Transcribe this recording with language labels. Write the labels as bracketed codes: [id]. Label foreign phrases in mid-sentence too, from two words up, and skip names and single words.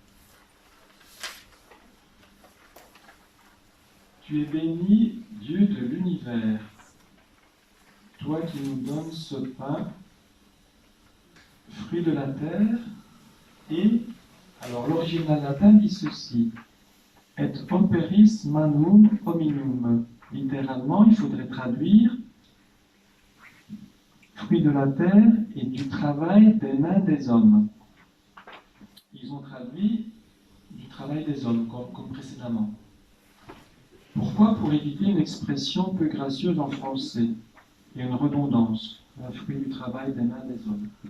[fr] tu es béni, Dieu de l'univers, toi qui nous donnes ce pain, fruit de la terre, et, alors l'original latin dit ceci, [la] et operis manum hominum. [fr] Littéralement, il faudrait traduire fruit de la terre et du travail des mains des hommes. Ils ont traduit du travail des hommes, comme précédemment. Pourquoi? Pour éviter une expression peu gracieuse en français et une redondance, un fruit du travail des mains des hommes.